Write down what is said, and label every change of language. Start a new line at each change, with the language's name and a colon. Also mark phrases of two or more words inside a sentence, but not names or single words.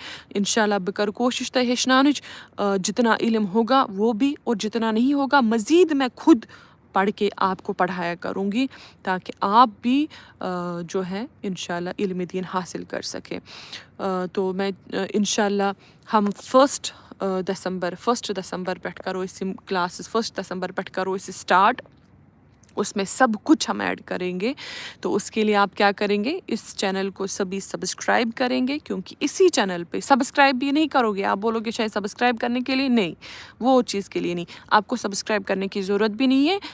Urdu: انشاءاللہ
Kashmiri: بہ کر کوشش تہ ہیچھنانچ
Urdu: جتنا علم ہوگا وہ بھی اور جتنا نہیں ہوگا مزید میں خود پڑھ کے آپ کو پڑھایا کروں گی تاکہ آپ بھی جو ہے انشاءاللہ علم دین حاصل کر سکیں. تو میں انشاءاللہ ہم
Kashmiri: 1 دسمبر پٮ۪ٹھ کرو أسۍ یِم کلاسز 1 دسمبر پٮ۪ٹھ کرو أسۍ سٹارٹ.
Urdu: اس میں سب کچھ ہم ایڈ کریں گے. تو اس کے لیے آپ کیا کریں گے اس چینل کو سبھی سبسکرائب کریں گے کیونکہ اسی چینل پہ سبسکرائب بھی نہیں کرو گے آپ بولو گے شاید سبسکرائب کرنے کے لیے نہیں وہ چیز کے لیے نہیں آپ کو سبسکرائب کرنے کی ضرورت بھی نہیں ہے.